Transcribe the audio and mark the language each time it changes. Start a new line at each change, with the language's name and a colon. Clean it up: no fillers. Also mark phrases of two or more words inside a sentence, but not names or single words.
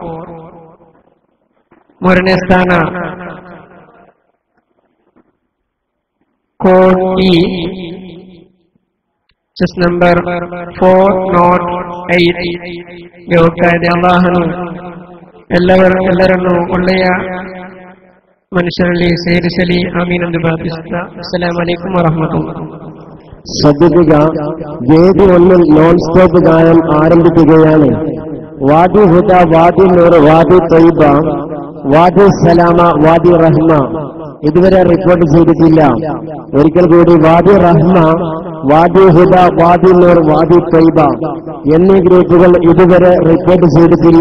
Kannada: ಮೂರನೇ ಸ್ಥಾನ ಕೋಡ್ ಇ,
English: chest number
Kannada: 408 ಗೆ ಹೋಗ್ತಾ ಇದೆ. ಅಲ್ಲಾಹನು ಎಲ್ಲರನ್ನು ಒಳ್ಳೆಯ ಮನುಷ್ಯರಲ್ಲಿ ಸೇರಿಸಲಿ, ಆಮೀನೆಂದು ಪ್ರಾರ್ಥಿಸುತ್ತಾ
Arabic: السلام عليكم ورحمة الله.
Malayalam: ശ്രദ്ധിക്കുക, വേദി 1
English: non stop
Malayalam: ഗാനം ആരംഭിക്കുകയാണ്. വാദി ഹുദ, വാദി നൂർ, വാദി തൈബ, വാദി സലാമ, വാദി റഹ്മ, ഇതുവരെ റിപ്പോർട്ട് ചെയ്തിട്ടില്ല. ഒരിക്കൽ കൂടി വാദി റഹ്മ, വാദി ഹുദ, വാദി നൂർ, വാദി തൈബ എന്നീ ഗ്രൂപ്പുകൾ ഇതുവരെ റിപ്പോർട്ട് ചെയ്തിട്ടില്ല.